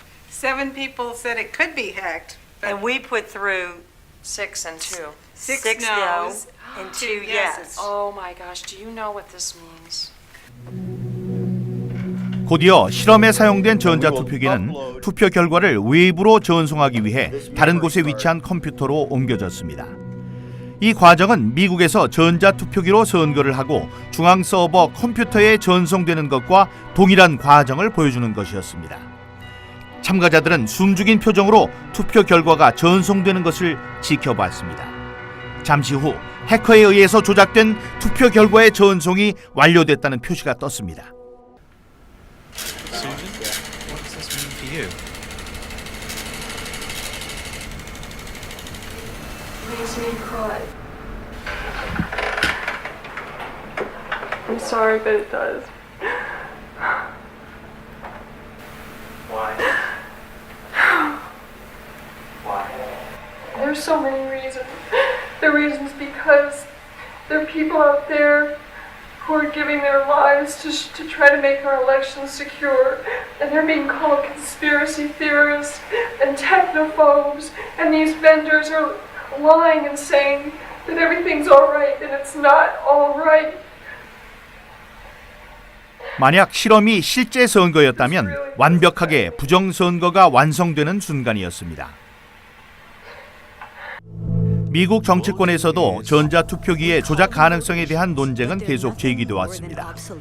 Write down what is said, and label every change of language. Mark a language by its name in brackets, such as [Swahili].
[English] 7 people said it could be hacked. And we put through 6 and 2. 6 no's no's and 2 yes. Oh my gosh. Do you know what this means? [Korean] 곧이어 실험에 사용된 전자투표기는 투표 결과를 외부로 전송하기 위해 다른 곳에 위치한 컴퓨터로 옮겨졌습니다. 이 과정은 미국에서 전자투표기로 선거를 하고 중앙 서버 컴퓨터에 전송되는 것과 동일한 과정을 보여주는 것이었습니다. 참가자들은 숨죽인 표정으로 투표 결과가 전송되는 것을 지켜봤습니다. 잠시 후 해커에 의해서 조작된 투표 결과의 전송이 완료됐다는 표시가 떴습니다. [English] Susan, what does this mean for you? Makes me cry. I'm sorry, but it does. Why? Why? There's so many reasons. The reasons because there are people out there who are giving their lives to try to make our elections secure, and they're being called conspiracy theorists and technophobes, and these vendors are lying and saying that everything's all right, and it's not all right. [Korean] 만약 실험이 실제 선거였다면 완벽하게 부정선거가 완성되는 순간이었습니다. 미국 정치권에서도 전자투표기의 조작 가능성에 대한 논쟁은 계속 제기돼 왔습니다.